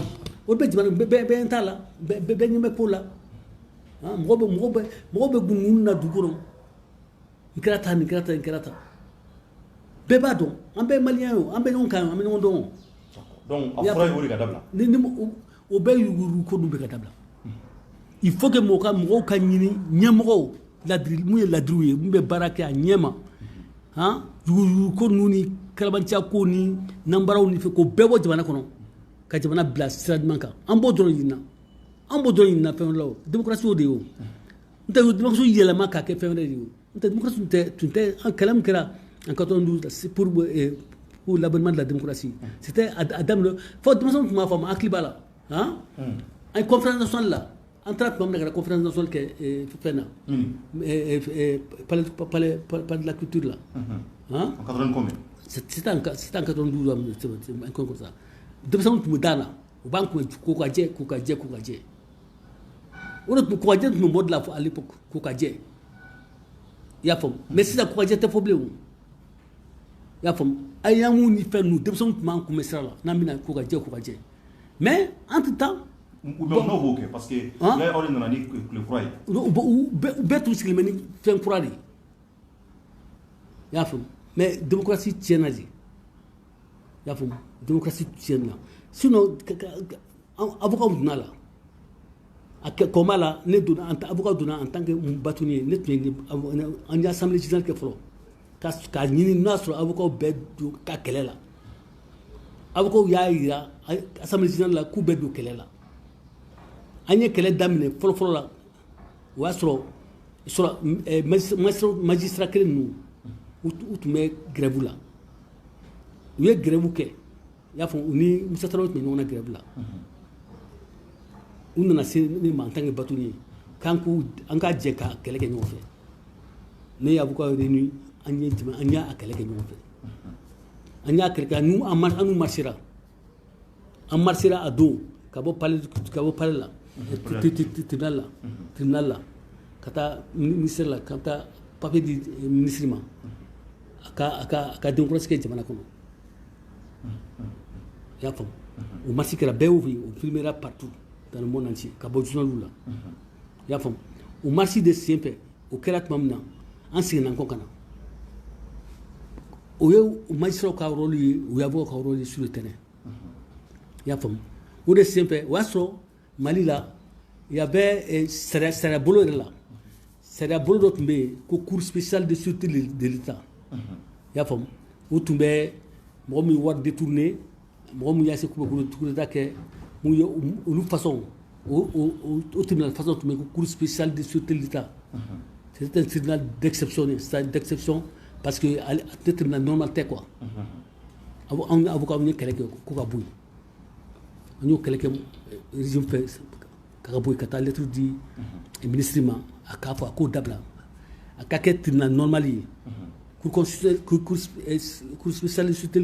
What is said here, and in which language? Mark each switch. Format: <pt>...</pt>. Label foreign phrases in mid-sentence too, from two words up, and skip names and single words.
<bm>o bɛ jamana bɛɛ t'a la bɛɛ ɲɛ bɛ ko la mɔgɔ bɛ gungun na dugu kɔnɔ nin kɛra tan nin kɛra tan bɛɛ b'a dɔn an bɛɛ ye maliyɛn ye an bɛ ɲɔgɔn kan an bɛ ɲɔgɔn dɔn donc a fɔra ye o de ka dabila o bɛɛ yugu ko dun bɛ ka dabila</bm> <fr>il faut que</fr> <bm>mɔgɔw ka ɲini ɲɛmɔgɔw ladiri mun ye ladiriw ye mun bɛ baara kɛ a ɲɛma han yuguyugu ko ninnu ni kalabanciya ko ni nanbaraw ni fɛ ko bɛɛ bɔ jamana kɔnɔ ka jamana bila sira ɲuman kan an b'o dɔrɔn ɲinina fɛn wɛrɛ la o démocratie o de ye o n tɛ démocratie yɛlɛma k'a kɛ fɛn wɛrɛ de ye o n tɛ démocratie tun tɛ kɛlɛ min kɛra</bm> <fr>en 92 pour l'avènement de la démocratie c'était à</fr> <bm>daminɛ fɔ denmisɛnw tun b'a fɔ a ma hakili b'a la han an ye</bm> <fr>conférence nationale</fr> <bm>la an taara tuma min na ka</bm> <fr>conférence nationale</fr> <bm>kɛ fɛn na</bm> <fr>palais de la culture</fr> <bm>la hein</bm> <fr>en 80 combien c'était en 92 un comme ça</fr> <bm>denmisɛnw tun bɛ da la u b'an kun ko ka jɛ o de tun kokajɛ tun bɛ mɔdi la</bm> <fr>à l'époque</fr> <bm>kokajɛ i y'a faamu mais sisan kokajɛ tɛ fɔ bilen o i y'a faamu a y'an ni fɛn ninnu denmisɛnw tun b'an kunbɛn sira la n'an bɛna kokajɛ</bm> <fr>mais entre temps</fr> <bm>n'o b'o kɛ</bm> <fr>parce que</fr> <bm>aw de nana ni tile kura ye u bɛɛ tun sigilen bɛ ni fɛn kura de ye i y'a faamu mais démocratie tiɲɛna de i y'a faamu démocratie tiɲɛna sinon avocat donna la a kɔma la ne donna avocat donna</bm> <fr>en tant que bâtonnier</fr> <bm>ne tun ye an ye</bm> <fr>assemblée générale</fr> <bm>kɛ fɔlɔ k'a ɲini n'a sɔrɔ avocat bɛɛ don ka kɛlɛ la avocat y'a jira</bm> <fr>assemblée générale</fr> <bm>la k'u bɛɛ don kɛlɛ la an ye kɛlɛ daminɛ fɔlɔ la o y'a sɔrɔ magistrat kelen ninnu u tun bɛ grève la u ye grève kɛ i y'a fɔ u ni Musa Tarawele tun bɛ ɲɔgɔn na grève la u nana se ne ma</bm> <fr>en tant que bâtonnier</fr> <bm>k'an ka jɛ ka kɛlɛ kɛ ɲɔgɔn fɛ ne ye</bm> <fr>avocat réuni</fr> <bm>an y'a kɛlɛ kɛ ɲɔgɔn fɛ an y'a kɛlɛ kɛ an n'u marchera a don ka bɔ palais la tribunal la ka taa ministère la ka taa papier di ministre ma a ka démocratie kɛ jamana kɔnɔ i y'a faamu o marche kɛra bɛɛ y'o o filmera</bm> <fr>partout dans le monde entier</fr> <bm>ka bɔ journaliw la i y'a faamu o marche de sen fɛ o kɛra tuma min na an seginna kɔ ka na o ye magistrat ka rôle ye o y'avocat ka rôle ye</bm> <fr>sur le terrain</fr> <bm>i y'a faamu o de sen fɛ o y'a sɔrɔ Mali la</bm> <fr>il y avait</fr> <bm>sariya bolo yɛrɛ la sariya bolo dɔ tun bɛ yen ko</bm> <fr>cour spéciale de sûreté de l'État</fr> <bm>i y'a faamu o tun bɛ mɔgɔ min wari détourné mɔgɔ min y'a se k'u bɛ</bm> <fr>coup d'état</fr> <bm>kɛ mun ye olu façon o</bm> <fr>tribunal façon</fr> <bm>tun bɛ yen ko</bm> <fr>cour spéciale de sûreté de l'État c'était un tribunal d'exception parce que le tribunal normal</fr> <bm>tɛ quoi an avocat ye kɛlɛ kɛ ko ka bɔ yen an y'o kɛlɛ kɛ régime fɛ ka bɔ yen ka taa lettre di ministre ma a k'a fɔ a k'o dabila a ka kɛ</bm> <fr>tribunal normal</fr> <bm>ye</bm> <fr>cour spéciale de sûreté de</fr>